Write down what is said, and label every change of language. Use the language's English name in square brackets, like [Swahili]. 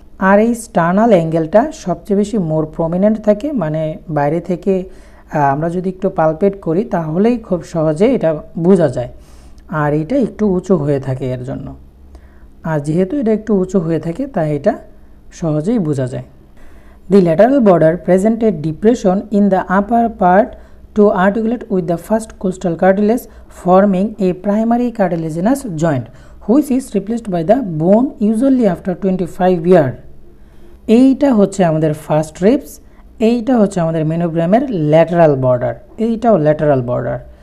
[Bangla] আর এই স্টার্নাল অ্যাঙ্গেলটা সবচেয়ে বেশি মোর প্রমিনেন্ট থাকে, মানে বাইরে থেকে আমরা যদি একটু পালপেট করি তাহলেই খুব সহজে এটা বোঝা যায়। আর এটা একটু উঁচু হয়ে থাকে এর জন্য, আর যেহেতু এটা একটু উঁচু হয়ে থাকে তাই এটা সহজেই বোঝা যায়। [English] The lateral border present a depression in the upper part to articulate with the first costal cartilage, forming a primary cartilaginous joint which is replaced by the bone usually after 25 years. [Bangla] এইটা হচ্ছে আমাদের first ribs, এইটা হচ্ছে আমাদের মেনোব্রিয়ামের lateral border, এইটাও lateral border.